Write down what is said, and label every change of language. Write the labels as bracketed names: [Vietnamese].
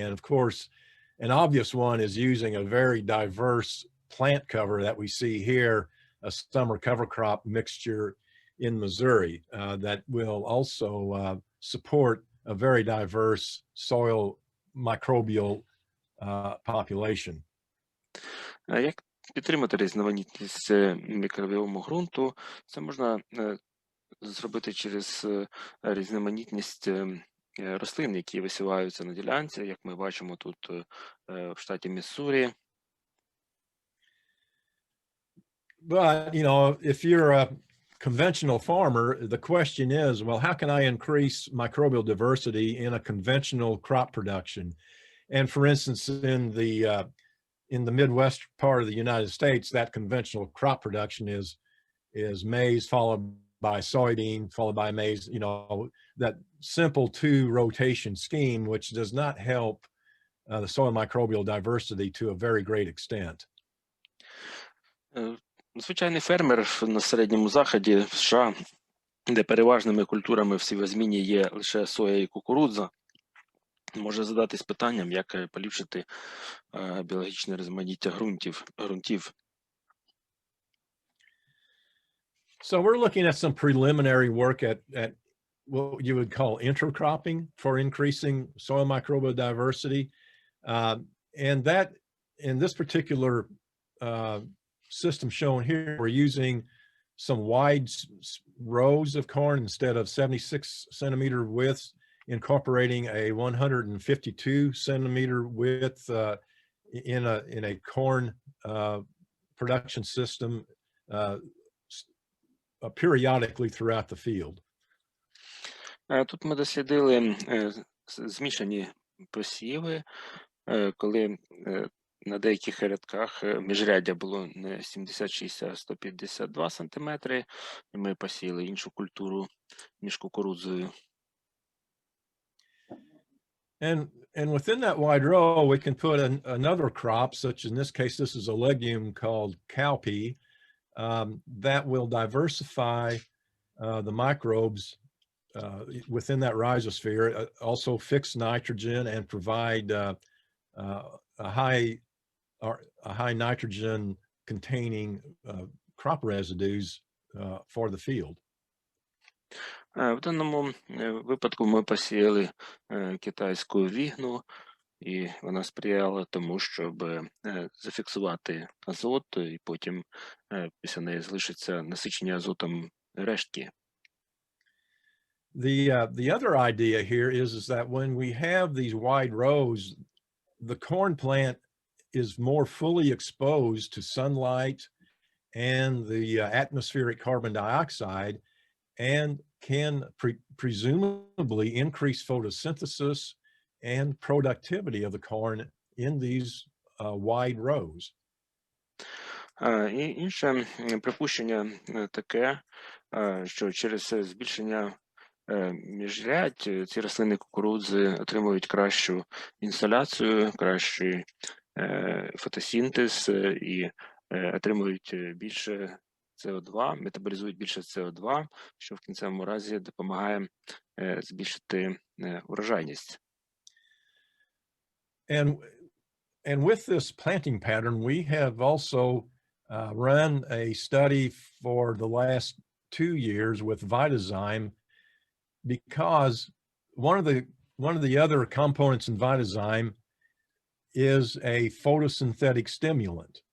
[English] And of course, an obvious one is using a very diverse plant cover that we see here, a summer cover crop mixture in Missouri that will also support a very diverse soil microbial population. [Ukrainian] Як підтримати різноманітність мікробіому ґрунту? Це можна зробити через різноманітність рослин, які висіваються на ділянці, як ми бачимо тут в штаті Міссурі. [English] But, you know, if you're a conventional farmer, the question is, well, how can I increase microbial diversity in a conventional crop production? And for instance, in the Midwest part of the United States, that conventional crop production is maize followed by soybean, followed by maize, you know, that simple 2-rotation scheme, which does not help the soil microbial diversity to a very great extent. [Ukrainian] Звичайний фермер на Середньому Заході в США, де переважними культурами в сівозміні є лише соя і кукурудза, може задатись питанням, як поліпшити біологічне різноманіття ґрунтів. [English] So we're looking at some preliminary work at what you would call intercropping for increasing soil microbial diversity. And that, in this particular system shown here, we're using some wide rows of corn instead of 76 centimeter widths, incorporating a 152 centimeter width in a corn production system periodically throughout the field. [Ukrainian] Тут ми дослідили змішані посіви, коли на деяких рядках міжряддя було не 76, а 152 сантиметри, і ми посіяли іншу культуру між кукурудзою. [English] And within that wide row, we can put another crop, such in this case, this is a legume called cowpea, that will diversify the microbes within that rhizosphere, also fix nitrogen and provide a high nitrogen containing crop residues for the field. [Ukrainian] В даному випадку ми посіяли китайську вігну, і вона сприяла тому, щоб зафіксувати азот, і потім після неї залишиться насичення азотом рештки. [English] The other idea here is that when we have these wide rows, the corn plant is more fully exposed to sunlight and the atmospheric carbon dioxide, and can presumably increase photosynthesis and productivity of the corn in these wide rows. [Ukrainian] І інше припущення таке, що через збільшення міжрядь ці рослини кукурудзи отримують кращу інсоляцію, кращий фотосинтез і отримують більше СО2, метаболізують більше СО2, що в кінцевому разі допомагає збільшити урожайність. [English] And with this planting pattern, we have also run a study for the last 2 years with Vitazyme, because one of the other components in Vitazyme is a photosynthetic stimulant.